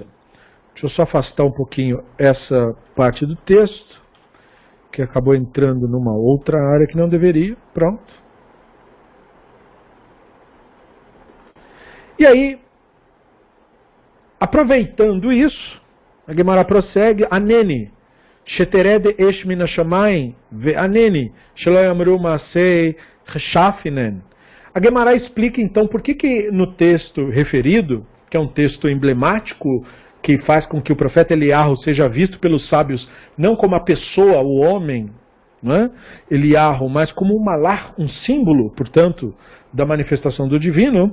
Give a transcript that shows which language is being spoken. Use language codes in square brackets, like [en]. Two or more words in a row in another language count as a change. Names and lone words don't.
[pt] Deixa eu só afastar um pouquinho essa parte do texto, que acabou entrando numa outra área que não deveria. Pronto. E aí, aproveitando isso, a Gemara prossegue, [he] ענני, שתרד אש מן השמים, וענני, שלא יאמרו מעשי כשפים הן. [pt] A Gemara explica então por que no texto referido, que é um texto emblemático, que faz com que o profeta Eliyahu seja visto pelos sábios não como a pessoa, o homem, não é? Eliyahu, mas como um malach, um símbolo, portanto, da manifestação do divino.